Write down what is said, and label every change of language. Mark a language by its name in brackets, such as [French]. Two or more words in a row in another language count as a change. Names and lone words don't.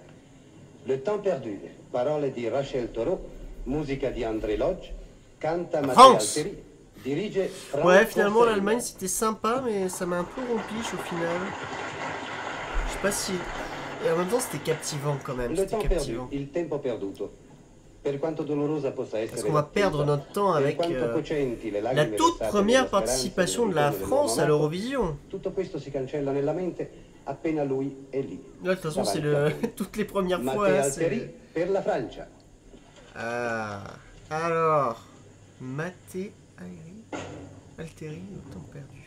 [Italian] Le temps perdu, parole di Rachel Thoreau, musica di André Lodge, canta Matteo Alteri, dirige Franco. [French] Ouais, finalement l'Allemagne c'était sympa, mais ça m'a un peu rompiche au final. Je sais pas si... Et en même temps c'était captivant quand même, [Italian] Le temps perdu, il tempo perduto. [French] Parce qu'on va perdre notre temps avec la toute première participation de la France à l'Eurovision. Là, de toute façon, c'est toutes les premières fois. Ah, alors, Matteo Alteri, le temps perdu.